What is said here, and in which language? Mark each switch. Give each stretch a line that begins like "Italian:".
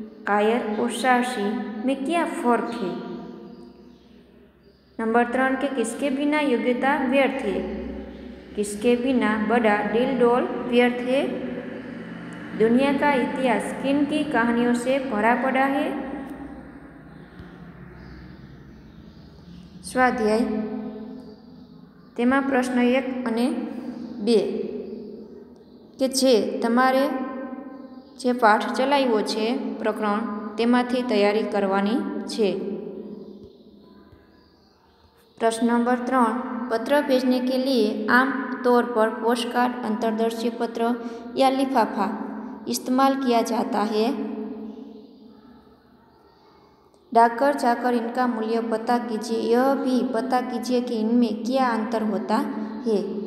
Hindi: कायर और साहसी में क्या फर्क है। नंबर 3 के किसके बिना योग्यता व्यर्थ है। किसके बिना बड़ा डोल व्यर्थ है। दुनिया का इतिहास किन की कहानियों से भरा पड़ा है।
Gujarati: स्वाध्याय तेमा प्रश्न 1 અને 2 કે જે તમારે જે પાઠ ચલાવ્યો છે પ્રકરણ તેમાંથી તૈયારી કરવાની છે।
Hindi: प्रश्न नंबर 3, पत्र भेजने के लिए आम तौर पर पोस्ट कार्ड, अंतर्दर्शी पत्र या लिफाफा इस्तेमाल किया जाता है। डाकघर जाकर इनका मूल्य पता कीजिए। यह भी पता कीजिए कि इनमें क्या अंतर होता है।